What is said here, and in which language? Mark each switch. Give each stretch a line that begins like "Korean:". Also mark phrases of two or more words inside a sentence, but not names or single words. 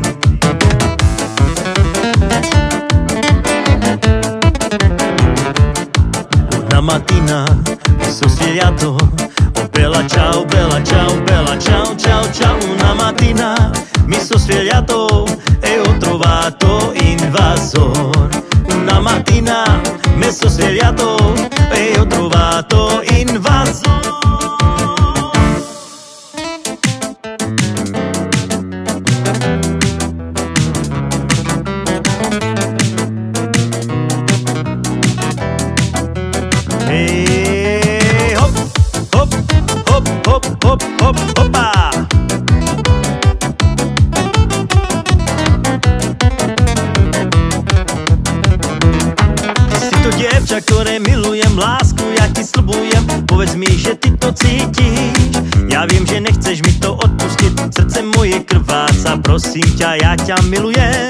Italian: Mattina mi sono svegliato, oh bella ciao, bella ciao, bella ciao, ciao, ciao. Una mattina mi sono svegliato e ho trovato invasor. Una mattina mi sono svegliato e ho trovato invasor. Hey, hop, hop, hop, hop, hop, hop, hopa.
Slovak: Ty si to dievča, ktoré milujem, lásku ja ti sľubujem. Povedz mi, že ty to cítiš. Ja viem, že nechceš mi to odpustiť. Srdce moje krváca, prosím ťa, ja ťa milujem.